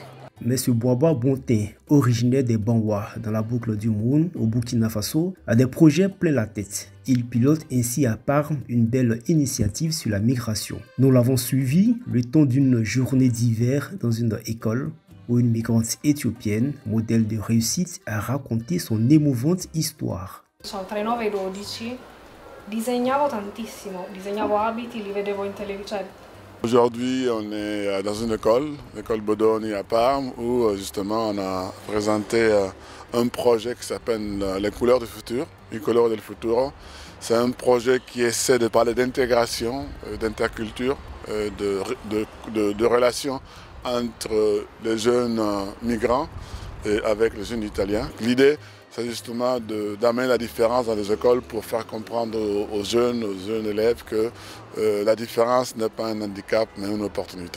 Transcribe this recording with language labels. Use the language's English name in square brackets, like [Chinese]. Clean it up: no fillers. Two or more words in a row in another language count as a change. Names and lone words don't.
[French] Mais ce Boaba Bontin, originaire des Banwa dans la boucle du Moun au Burkina Faso, a des projets plein la tête. Il pilote ainsi à Parme une belle initiative sur la migration. Nous l'avons suivi le temps d'une journée d'hiver dans une école où une migrante éthiopienne, modèle de réussite, a raconté son émouvante histoire. [Italian] Tra i 9 e 12 disegnavo tantissimo, disegnavo abiti, li vedevo in televisione. [French] Aujourd'hui, on est dans une école, l'école Bodoni à Parme, où justement on a présenté un projet qui s'appelle Les couleurs du futur, Les couleurs del futuro. C'est un projet qui essaie de parler d'intégration, d'interculture, de relations entre les jeunes migrants et avec les jeunes italiens. L'idée, c'est justement d'amener la différence dans les écoles pour faire comprendre aux jeunes élèves que la différence n'est pas un handicap, mais une opportunité.